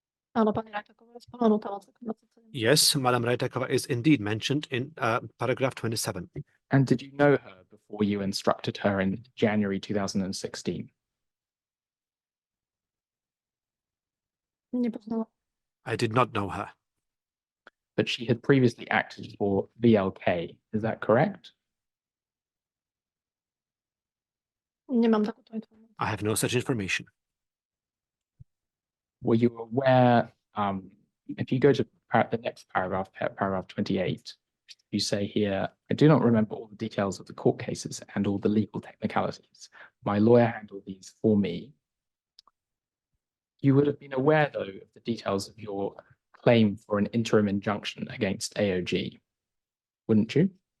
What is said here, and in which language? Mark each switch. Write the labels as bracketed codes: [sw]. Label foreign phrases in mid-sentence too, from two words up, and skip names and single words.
[sk] Áno, pani Rajtaková je spomenutá v odseku 27. [en] Yes, Madam Rajtakova is indeed mentioned in paragraph 27. And did you know her before you instructed her in January 2016? [sk] Nepoznala. [en] I did not know her. But she had previously acted for VLK, is that correct? [sk] Nemám takúto informáciu. [en] I have no such information. Were you aware, if you go to the next paragraph, paragraph 28, you say here, I do not remember all the details of the court cases and all the legal technicalities. My lawyer handled these for me. You would have been aware, though, of the details of your claim for an interim injunction against AOG, wouldn't you?